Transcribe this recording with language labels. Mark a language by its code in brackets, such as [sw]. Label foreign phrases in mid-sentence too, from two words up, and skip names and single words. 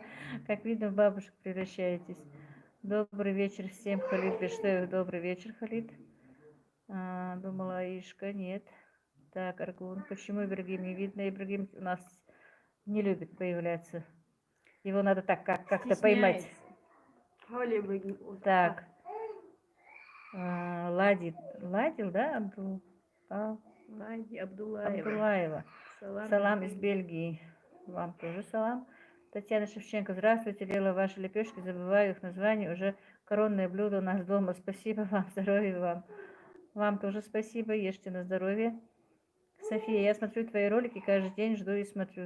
[ru] Как видно, в бабушек превращаетесь. Добрый вечер всем, Халид Бештоев. Добрый вечер, Халид. Думала, Аишка, нет. Так, Аргун, почему Ибрагим не видно? Ибрагим у нас не любит появляться. Его надо так как-то поймать. Стесняется. Оля бы вот Так. Ладил, да, Лади Абдулаева. Абдулаева. Салам, Салам из Бельгии. Вам тоже салам. Татьяна Шевченко. Здравствуйте, Лела, ваши лепешки. Забываю их название. Уже коронное блюдо у нас дома. Спасибо вам, здоровья вам. Вам тоже спасибо. Ешьте на здоровье. София, я смотрю твои ролики каждый день, жду и смотрю.